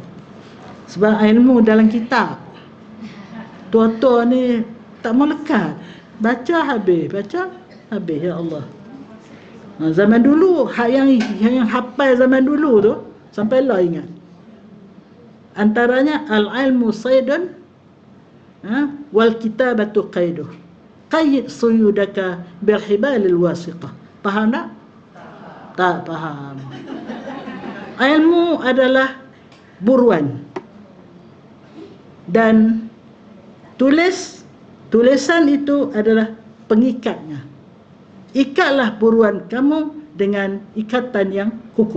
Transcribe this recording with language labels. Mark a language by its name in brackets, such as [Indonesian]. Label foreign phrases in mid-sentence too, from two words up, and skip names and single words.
[Malay] Sebab ilmu dalam kitab, tua-tua ni tak mau lekat. Baca habis, [Arabic] يا الله. [Malay] Zaman dulu, yang hafal zaman dulu tu sampailah ingat. [Arabic] Antaranya العلم صيد والكتابة قيده. قيد صيودك بالحبال الواثقة. [Malay] Faham tak? Tak faham. Ilmu adalah buruan. Dan tulisan itu adalah pengikatnya. Ikatlah buruan kamu dengan ikatan yang kukuh.